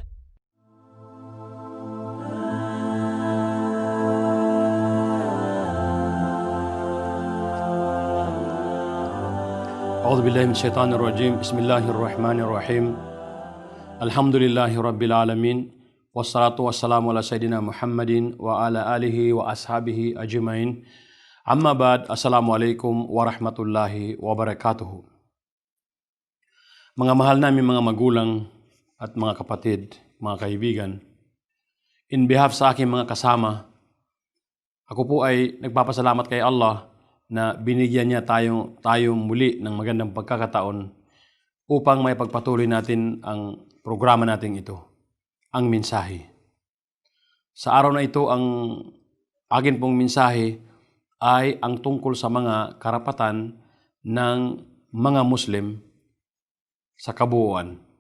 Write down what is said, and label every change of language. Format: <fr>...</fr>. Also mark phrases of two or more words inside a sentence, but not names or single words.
<ar>أعوذ بالله من الشيطان الرجيم. بسم الله الرحمن الرحيم. الحمد لله رب العالمين والصلاة والسلام على سيدنا محمد وعلى آله وأصحابه أجمعين. أما بعد. السلام عليكم ورحمة الله وبركاته.</ar> <tl>Mga mahal namin mga magulang at mga kapatid, mga kaibigan,</tl> <en>in behalf</en> <tl>sa aking mga kasama, ako po ay nagpapasalamat kay Allah na binigyan niya tayo muli ng magandang pagkakataon upang may pagpatuloy natin ang programa natin ito, ang mensahe. Sa araw na ito, ang akin pong mensahe ay ang tungkol sa mga karapatan ng mga Muslim sa kabuuan.</tl>